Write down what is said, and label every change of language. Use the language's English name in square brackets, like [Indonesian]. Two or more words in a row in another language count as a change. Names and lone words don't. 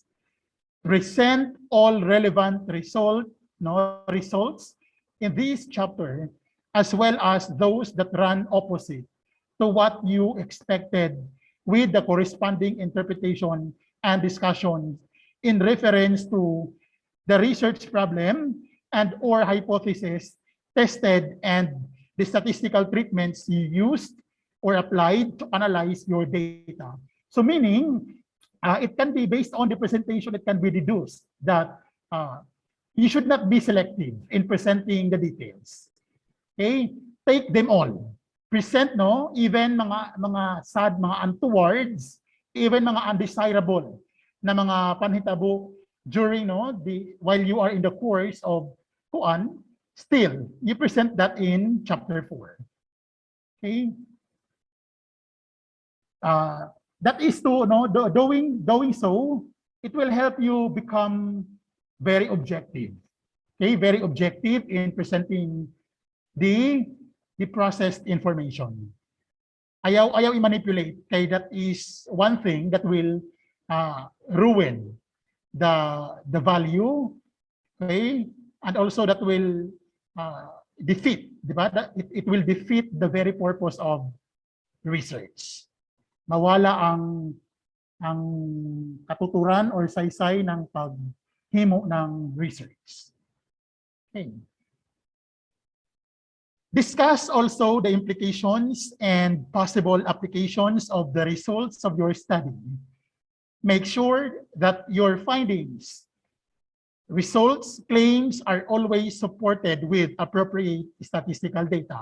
[English] Present all relevant results in this chapter, as well as those that run opposite to what you expected, with the corresponding interpretation and discussion in reference to the research problem and or hypothesis tested and the statistical treatments you used or applied to analyze your data. So meaning, it can be based on the presentation, it can be deduced that you should not be selective in presenting the details. Okay? Take them all. Present, even mga sad, mga untowards, even mga undesirable [Cebuano] na mga panhitabo [English] during while you are in the course of kuan, still you present that in chapter 4. Okay? That is to doing so, it will help you become very objective. Okay, very objective in presenting the processed information. [Cebuano] Ayaw i-manipulate, kay [English] that is one thing that will ruin the value, okay, and also that will defeat, di ba? It will defeat the very purpose of research. [Cebuano] Mawala ang katuturan or saysay ng paghimo ng research. [English] Okay. Discuss also the implications and possible applications of the results of your study. Make sure that your findings, results, claims are always supported with appropriate statistical data.